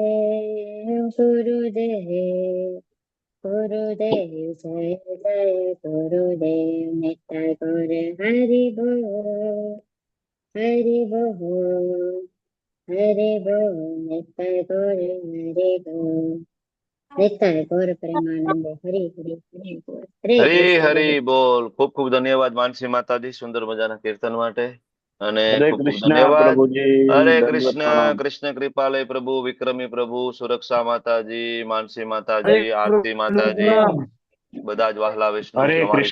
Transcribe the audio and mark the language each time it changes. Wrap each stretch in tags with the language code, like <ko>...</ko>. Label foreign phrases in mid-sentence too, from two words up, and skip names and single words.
<hi>गुरुदेव गुरुदेव जय जय गुरुदेव नित्य गौर हरि बोल हरि बोल हरि बोल नित्य गौर हरि बोल नित्य गौर प्रेमानंद हरि हरि हरि बोल हरे</hi> <gu>હરી</gu> <hi>कृष्ण प्रभु।</hi> <gu>હરી બોલ. ખૂબ ખૂબ ધન્યવાદ માનસી માતાજી સુંદર મજાના કીર્તન માટે. અને હરે ખૂબ ખૂબ કૃષ્ણ ધન્યવાદ. પ્રભુજી, હરે દંડવત કૃષ્ણ. પ્રણામ. કૃષ્ણ કૃપાલય પ્રભુ, વિક્રમી પ્રભુ, સુરક્ષા માતાજી, માનસી હરે માતાજી, આરતી માતાજી, કૃષ્ણ. બધા જ વહાલા વૈષ્ણવ હરે તમારી</gu>